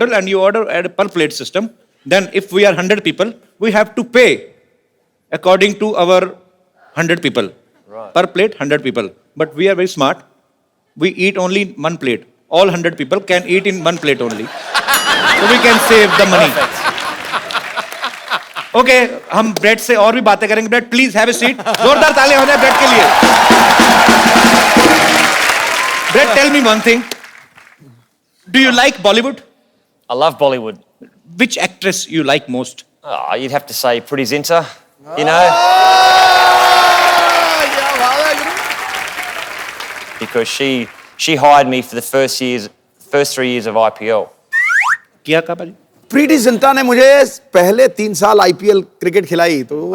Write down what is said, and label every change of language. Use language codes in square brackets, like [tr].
[en] hotel and you order at a per plate system. Then if we are 100 people, we have to pay according to our 100 people. Right. Per plate, 100 people. But we are very smart. We eat only in one plate. All 100 people can eat in one plate only. So we can save the money. [hi] Okay, हम bread से और भी बातें करेंगे. Bread, [en] Please have a seat. [hi] जोरदार ताली हो जाए ब्रेड के लिए. [en] Brett, tell me one thing. Do you like Bollywood? I love Bollywood. Which actress you like most? Oh, you'd have to say Pretty Zinta, you know, [hi] क्या बात है गुरु? [en] because she hired me for the first 3 years of IPL. [hi] किया का भाई? प्रीति जिंटा ने मुझे पहले 3 साल आईपीएल क्रिकेट खिलाई, तो वो